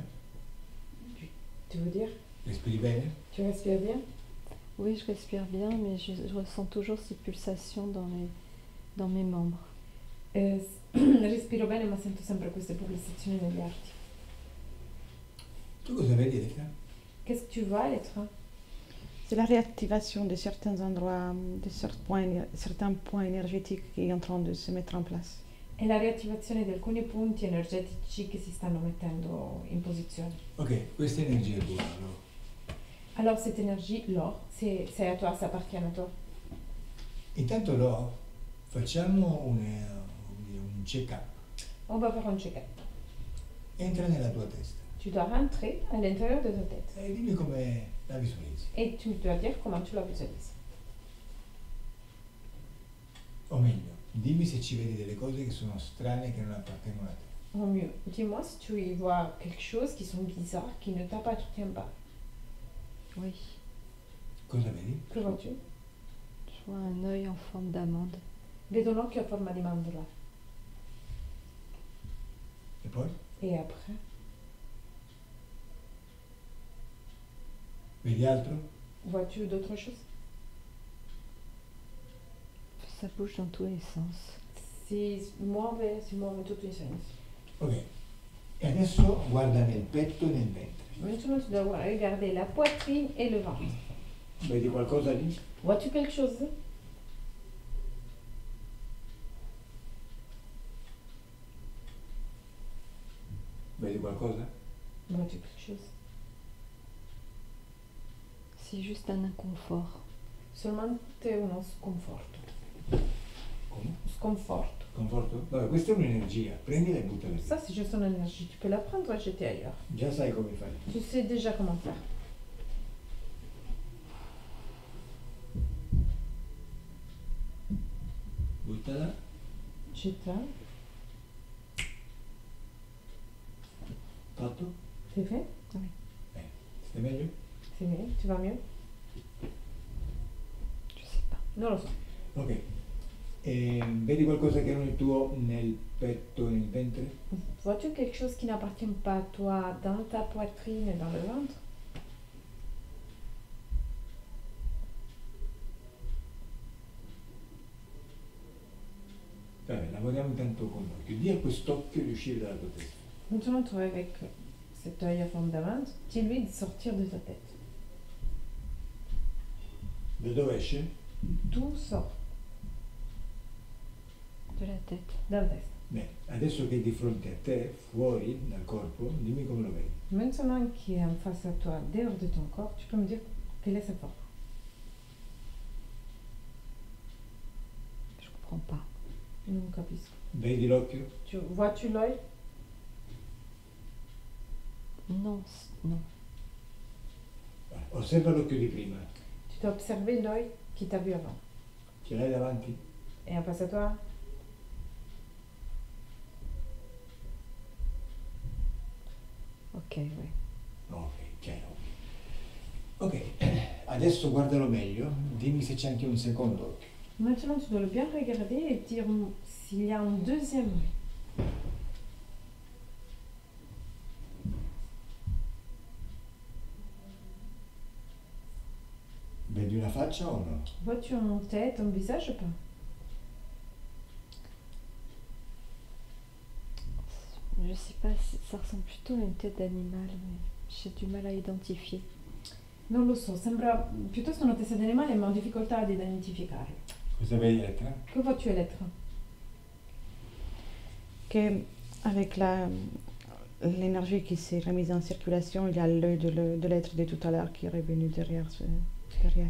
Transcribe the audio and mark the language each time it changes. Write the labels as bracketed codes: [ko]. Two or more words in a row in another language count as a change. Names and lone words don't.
[fr] Tu veux dire? [it] respiri bene? [fr] Tu respires bien? Oui, je respire bien, mais je ressens toujours ces pulsations dans mes membres. [it] Respiro bene, ma sento sempre queste pulsazioni negli arti. Tu cosa vedi, Elena? [fr] Qu'est-ce que tu vois, Elettra? C'est la réactivation de certains endroits, de certains points énergétiques qui est en train de se mettre en place. [it] È la riattivazione di alcuni punti energetici che si stanno mettendo in posizione. Ok, questa energia è tua, no? [fr] Alors cette énergie, l'or, c'est à toi, ça appartient à toi. [it] Intanto no, facciamo un check-up. [fr] On va faire un check-up. [it] Entra nella tua testa [fr] Tu dois rentrer à l'intérieur de ta tête [it] e dimmi come la visualizzi. [fr] et tu dois dire comment tu la visualises. [it] O meglio, dimmi se ci vedi delle cose che sono strane, che non appartengono a te. [fr] Au mieux, dis-moi si tu y vois quelque chose qui sont bizarres, qui ne t'appartient pas. Oui. [it] Cosa vedi? [fr] Que vois-tu? Je vois un œil en forme d'amande. [it] Vedo un occhio a forma di mandorla. E poi? [fr] Et après? [it] Vedi altro? [fr] Vois-tu d'autres choses? Ça bouge dans tous les sens. [it] Si muove tutto in senso. Ok. E adesso guarda nel petto e nel ventre. [fr] Maintenant, tu dois regarder la poitrine et le ventre. [it] Vedi qualcosa lì? [fr] Vois-tu quelque chose? [it] Vedi qualcosa? [fr] Vois-tu quelque chose? C'est juste un inconfort. [it] Solamente uno sconforto. Come? Sconforto. Conforto? Vabbè, questa è un'energia, prendila e buttala via. [fr] Ça, c'est juste ton énergie. Tu peux la prendre et jeter ailleurs. [it] Già sai come fare. [fr] Tu sais déjà comment faire. [it] Buttala. [fr] Jette-la. [it] Fatto? [fr] C'est fait? [it] Stai meglio? [fr] C'est mieux? Tu vas mieux? Je sais pas. [it] Non lo so. Ok. E vedi qualcosa che non è tuo nel petto e nel ventre? [fr] Vois-tu quelque chose qui n'appartient pas à toi dans ta poitrine et dans le ventre? [it] Vabbè, lavoriamo intanto con l'occhio. Di a quest'occhio di uscire dalla tua testa. [fr] Maintenant, tu avec cet œil à forme d'amande, dis-lui de sortir de ta tête. [it] Da dove esce? [fr] Tout sort De la tête. [it] dalla testa. Bene, adesso che è di fronte a te, fuori dal corpo, dimmi come lo vedi. [fr] Maintenant qu'il est en face à toi, dehors de ton corps, tu peux me dire quelle est sa forme. Je comprends pas. [it] Non capisco. Vedi l'occhio? [fr] Vois-tu l'œil? Non, non. [it] Osserva l'occhio di prima. [fr] Tu dois observer l'œil qui t'a vu avant. [it] Ce l'hai davanti? [fr] Et en face à toi? Ok, ouais. [it] Ok, chiaro. Ok, adesso guardalo meglio, dimmi se c'è anche un secondo occhio. [fr] Maintenant, tu dois le bien regarder et dire s'il y a un deuxième œil. [it] Vedi una faccia o no? [fr] Vois-tu une tête, un visage ou pas? Je sais pas, ça ressemble plutôt à une tête d'animal, mais j'ai du mal à identifier. [it] Non lo so, sembra piuttosto una testa di animale, ma ho difficoltà ad identificarlo. Cosa vedi Elettra? [fr] Que vois-tu, Elettra? Que avec l'énergie qui s'est remise en circulation, il y a l'œil de l'être de tout à l'heure qui est revenu derrière elle.